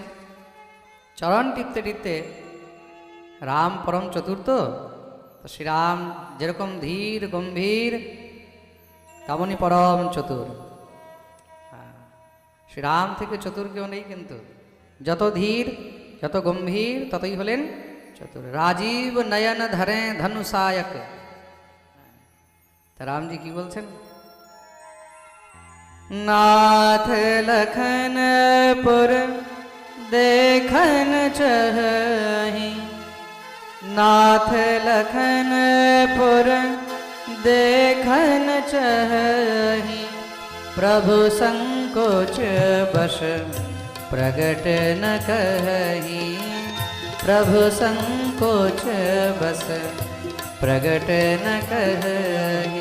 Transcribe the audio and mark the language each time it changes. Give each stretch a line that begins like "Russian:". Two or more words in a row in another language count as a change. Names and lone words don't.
Bangla: চরণ টিপতে টিপতে রাম পরম চতুর্থ, তো শ্রীরাম যেরকম ধীর গম্ভীর, তেমনি পরম চতুর। শ্রীরাম থেকে চতুর কেউ নেই, কিন্তু যত ধীর, যত গম্ভীর, ততই হলেন চতুর। রাজীব নয়ন ধরে ধনুষায়ক। তা রামজি কি বলছেন?
Awadhi: नाथ लखन पुर देखन चहि, नाथ लखन पुर देखन चहि, प्रभु संकोच बस प्रगट न कहि, प्रभु संकोच बस प्रगट न कहि।